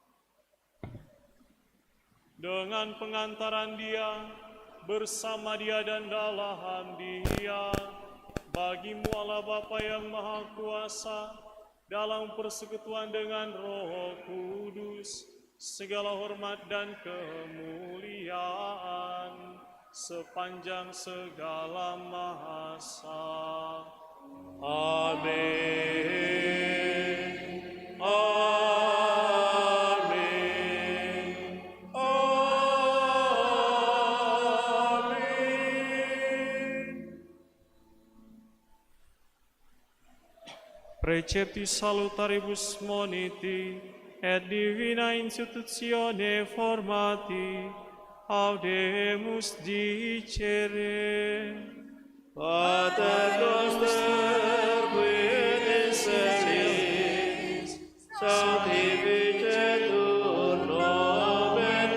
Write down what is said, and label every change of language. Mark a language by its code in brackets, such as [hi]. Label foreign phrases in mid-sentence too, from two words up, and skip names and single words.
[id] Dengan pengantaran Dia, bersama Dia dan dalam Dia, bagi-Mu Allah Bapa yang Maha Kuasa, dalam persekutuan dengan Roh Kudus, segala hormat dan kemuliaan sepanjang segala masa. Amin. Amin. Amin. [la] Precepti salutaribus moniti et divina institutione formati audemus dicere. Pater noster qui et in celis, sanctificetur nomen